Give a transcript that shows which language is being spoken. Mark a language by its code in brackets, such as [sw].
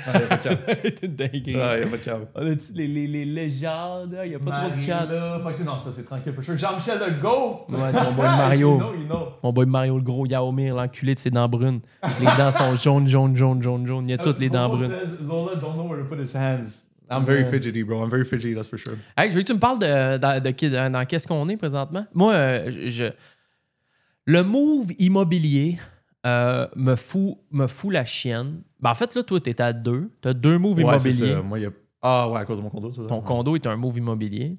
[fr] Il n'y a pas de cam. T'es dingue. Il n'y a pas de cam. On a-tu les légendes? Il n'y a pas trop de chat. Non, ça c'est tranquille. For sure. Jean-Michel le Go! Ouais, ton boy Mario. [en] You know. [fr] Mon boy Mario, le gros Yaomir, l'enculé de ses dents brunes. Les dents sont jaunes. Il y a toutes les dents brunes. [en] Lola don't know where to put his hands. I'm very fidgety, bro. I'm very fidgety, that's for sure. [fr] Hey, je veux que tu me parles dans qu'est-ce qu'on est présentement. Moi, le move immobilier me fout la chienne. Ben, en fait, là, toi, t'es à 2. T'as 2 moves immobiliers. C'est ça. Moi, il y a... Ah ouais, à cause de mon condo, ça. Ton condo est un move immobilier.